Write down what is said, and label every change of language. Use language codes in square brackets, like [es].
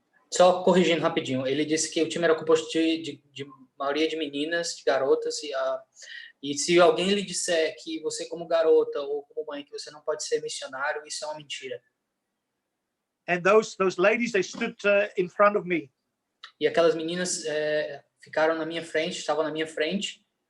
[pt] Só corrigindo rapidinho, ele disse que o time era composto de maioria de meninas, de garotas, e se alguém lhe disser que você como garota ou como mãe que você não pode ser missionário, isso é uma mentira. [en] And those ladies, they stood in front of me. [pt] E aquelas meninas ficaram na minha frente, estavam na minha frente.